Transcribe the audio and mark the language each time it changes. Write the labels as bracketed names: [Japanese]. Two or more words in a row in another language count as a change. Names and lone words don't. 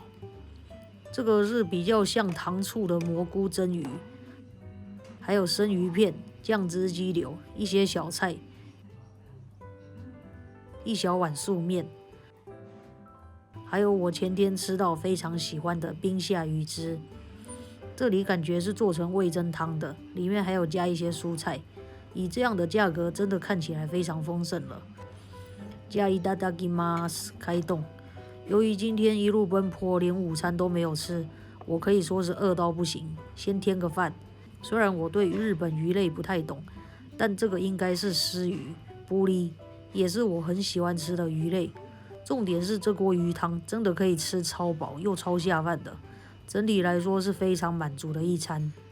[Chinese] 这个是比较像糖醋的蘑菇蒸鱼，还有生鱼片、酱汁鸡柳、一些小菜，一小碗素面，还有我前天吃到非常喜欢的冰下鱼汁。这里感觉是做成味噌汤的，里面还有加一些蔬菜。以这样的价格，真的看起来非常丰盛了。 [Japanese] 加いただきます， [Chinese] 开动。由于今天一路奔波，连午餐都没有吃，我可以说是饿到不行。先添个饭。虽然我对日本鱼类不太懂，但这个应该是狮鱼，布利也是我很喜欢吃的鱼类。重点是这锅鱼汤真的可以吃超饱又超下饭的，整体来说是非常满足的一餐。